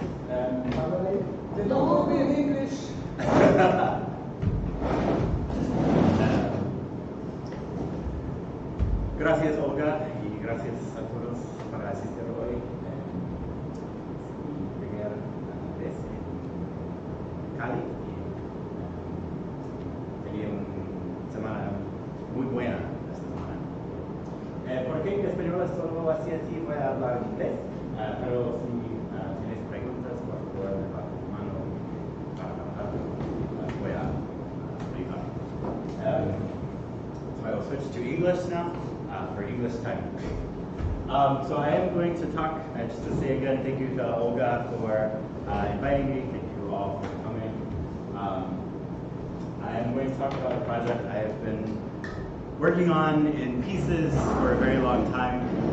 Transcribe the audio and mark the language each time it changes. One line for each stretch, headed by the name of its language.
English: They don't know me in English.
Spanish: Gracias, Olga, y gracias a todos por asistir hoy. Mi primera vez en Cali. Tenía una semana muy buena esta semana. Porque en español es solo así, voy a hablar en inglés, pero si tienes preguntas, por favor, levanta tu mano para trabajar. Voy a explicar.
English: So I will switch to English now. For English time. So I am going to talk, just to say again, thank you to Olga for inviting me. Thank you all for coming. I am going to talk about a project I have been working on in pieces for a very long time.